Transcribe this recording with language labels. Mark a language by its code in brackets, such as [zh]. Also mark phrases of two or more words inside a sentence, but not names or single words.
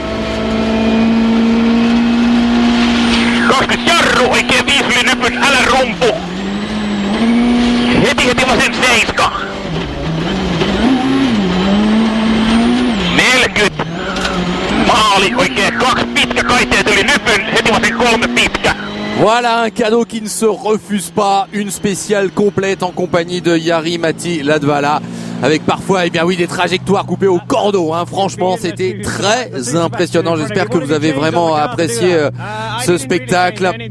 [fi] 20 jarru oikein 5 yli nypyn älä rumpu. Heti vasen 7. 40. Maali oikein 2 pitkä kaiteet yli nypyn. Heti vasen 3 pitkä. [fr] Voilà un cadeau qui ne se refuse pas, une spéciale complète en compagnie de Jari-Matti Latvala. avec parfois, eh bien oui, des trajectoires coupées au cordeau. Hein. Franchement, c'était très impressionnant. J'espère que vous avez vraiment apprécié ce spectacle.